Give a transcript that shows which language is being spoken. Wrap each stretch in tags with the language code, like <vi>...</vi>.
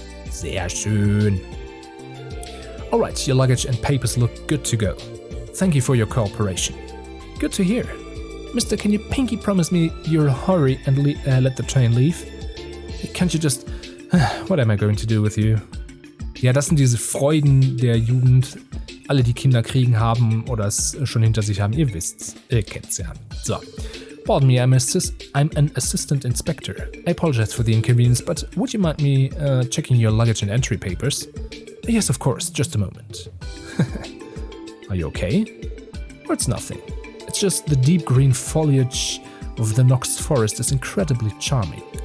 <de>Sehr schön.</de> <en>Alright, your luggage and papers look good to go. Thank you for your cooperation. Good to hear. Mister, can you pinky promise me you'll hurry and let the train leave? Can't you just... What am I going to do with you?</en> <de>Ja, das sind diese Freuden der Jugend. Alle, die Kinder kriegen, haben oder es schon hinter sich haben. Ihr wisst's. Ihr kennt's ja. So.</de> <en>Pardon me, I'm an assistant inspector. I apologize for the inconvenience, but would you mind me checking your luggage and entry papers? Yes, of course. Just a moment. Are you okay? Or it's nothing. It's just the deep green foliage of the Knox forest is incredibly charming.</en>